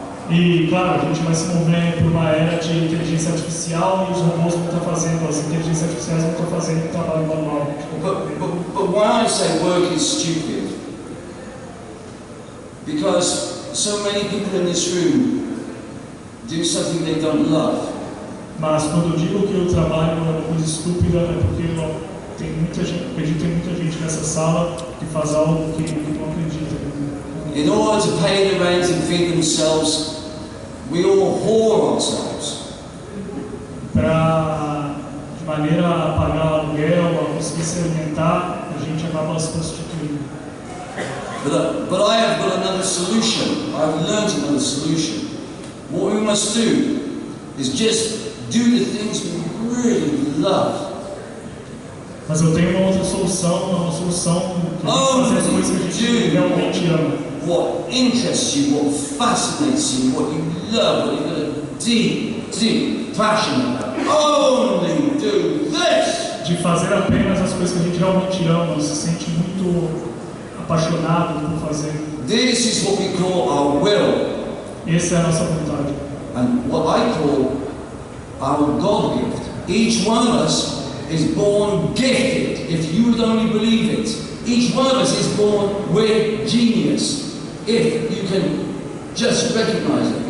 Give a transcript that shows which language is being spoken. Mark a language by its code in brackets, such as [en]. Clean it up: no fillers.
[pt] E claro, a gente vai se mover por uma era de inteligência artificial e os robôs vão estar fazendo, as inteligências artificiais vão estar fazendo o trabalho manual. [en] But why I say work is stupid? Because so many people in this room do something they don't love. [pt] Mas quando eu digo que o trabalho é uma coisa estúpida, é porque tem muita gente, acredito que tem muita gente nessa sala que faz algo que não acredita. [en] In order to pay the rent and feed themselves, we all whore ourselves. [pt] Para de maneira a pagar aluguel, a conseguir se alimentar, a gente acaba se prostituindo. [en] But I have got another solution. I've learned another solution. What we must do is just do the things we really love. [pt] Mas eu tenho uma outra solução, uma solução que fazer as coisas que a gente realmente ama. [en] What interests you, what fascinates you, what you love, what you've got a deep passion about. Only do this! [pt] De fazer apenas as coisas que a gente realmente ama, se sente muito apaixonado por fazer. [en] This is what we call our will. [pt] Essa é a nossa vontade. [en] And what I call our God gift. Each one of us is born gifted, if you would only believe it. Each one of us is born with genius, if you can just recognize it.